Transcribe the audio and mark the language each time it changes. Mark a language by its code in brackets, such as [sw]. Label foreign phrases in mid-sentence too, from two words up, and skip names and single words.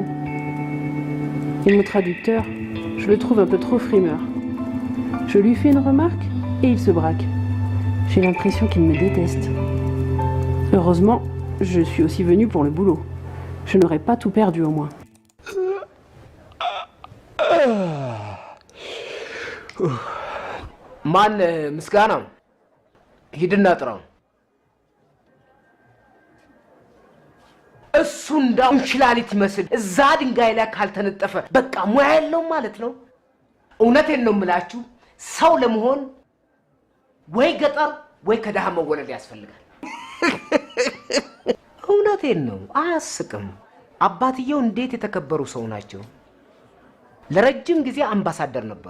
[fr] Et mon traducteur, je le trouve un peu trop frimeur. Je lui fais une remarque et il se braque. J'ai l'impression qu'il me déteste. Heureusement, je suis aussi venue pour le boulot. Je n'aurais pas tout perdu au moins. [am] ማን ምስጋና ሂድና ጥራው እሱ እንዳው እንሽላሊት ይመስል እዛ ድንጋይ ላይ ካልተነጠፈ በቃ ሙያ የለውም ማለት ነው። እውነቴን ነው የምላችሁ ሰው ለመሆን ወይ ገጠር ወይ ከደሃ መወለድ ያስፈልጋል። እውነቴን ነው አያስቅም። አባትየው እንዴት የተከበሩ ሰው ናቸው። ለረጅም ጊዜ አምባሳደር ነበሩ።